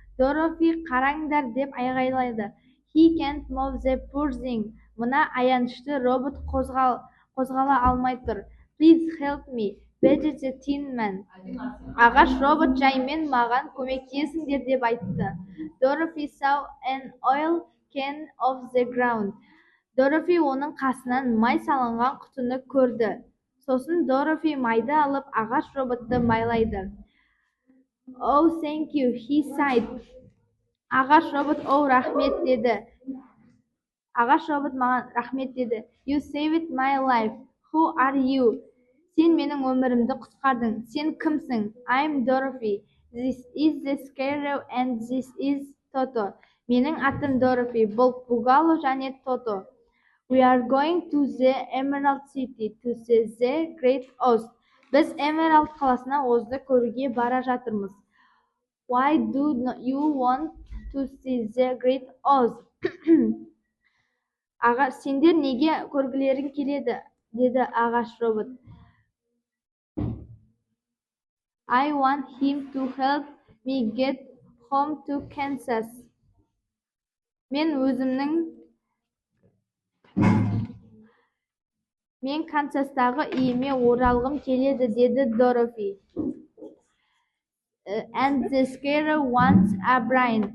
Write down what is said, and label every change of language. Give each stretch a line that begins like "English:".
Kazakh: Dorothy қараңдар деп айғайлайды.
English: He can't move the poor thing.
Kazakh: Мына аянышты робот қозғала алмай тұр.
English: Please help me. Begged the tin man.
Kazakh: Ағаш робот жаймен маған көмектесіңдер деп айтты.
English: Dorothy saw an oil can off the ground.
Kazakh: Dorothy оның қасынан май салынған құтыны көрді. Сосын Dorothy майды алып ағаш роботты майлайды.
English: Oh, thank you, he sighed.
Kazakh: Ағаш робот, рахмет деді. Ағаш робот маған рахмет деді.
English: You saved my life. Who are you?
Kazakh: Сен менің өмірімді құтқардың. Сен кімсің?
English: I'm Dorothy. This is the Scarecrow and this is Toto.
Kazakh: Менің атым Dorothy. Бұл Пугало және Toto.
English: We are going to the Emerald City to see the Great Oz.
Kazakh: Біз Emerald қаласына Озды көруге бара жатырмыз.
English: Why do you want to see the Great Oz?
Kazakh: Сендер неге көргілерің келеді? Деді ағаш робот.
English: I want him to help me get home to Kansas.
Kazakh: Мен Канзастағы үйіме оралғым келеді, деді Dorothy.
English: And the Scarecrow wants a brain.